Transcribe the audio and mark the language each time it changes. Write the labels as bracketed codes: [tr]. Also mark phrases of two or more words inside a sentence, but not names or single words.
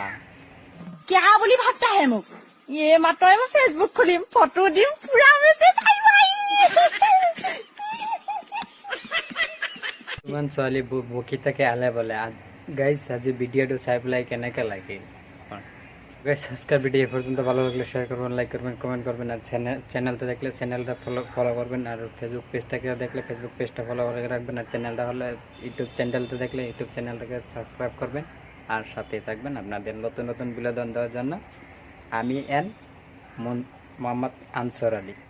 [as] কিয়া বুলি ভাবতাহে মোক এই মাত্ৰ মই ফেচবুক খুলিম ফটো দিম পুৰা মেছেজ আহিব ইমান ছোৱালী বকি থাকে আলে বলে গাইজ আজি ভিডিওটো চাই পেলাই কেনেকৈ লাগিল গাইজ [bn] আজকের ভিডিও এ পর্যন্ত ভালো লাগলে শেয়ার করবেন লাইক করবেন কমেন্ট করবেন আর চ্যানেলটা দেখলে চ্যানেলটা ফলো করবেন আর ফেসবুক পেজটাকে দেখলে ফেসবুক পেজটা ফলো করে রাখবেন আর চ্যানেলটা হলে ইউটিউব চ্যানেলটা দেখলে ইউটিউব চ্যানেলটাকে সাবস্ক্রাইব করবেন আর সাথেই থাকবেন আপনাদের নতুন নতুন বিনোদন দেওয়ার জন্য আমি মোহাম্মদ আনসার আলী।